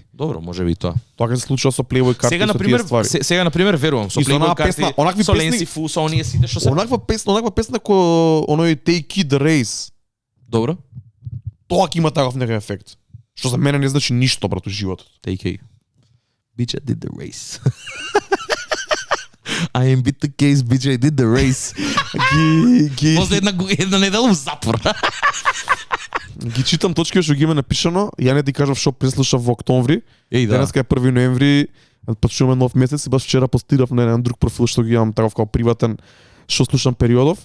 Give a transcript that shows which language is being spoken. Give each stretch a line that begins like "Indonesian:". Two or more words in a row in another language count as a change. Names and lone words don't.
Macedonian: Добро, може би тоа. Тоа се случува со Playboy карти сега на пример верувам со Playboy карти, со Ленси Фу, со оние сите што се. Онаква песна кој оној Take It the Race. Добро. Тоа ќе има таков некој ефект. Што за мене не значи ништо, брат, у животот.
English: Take It. Bitch, I did the race. I am beat the case, bitch, I did the race.
Macedonian: После една недела в затвор. Ги читам точки што ги има напишано, ја не ти кажав што преслушав во октомври. Денеска е 1 ноември, почнуваме нов месец и баш вчера постирав на еден друг профил што ги имам таков као приватен што слушам периодов.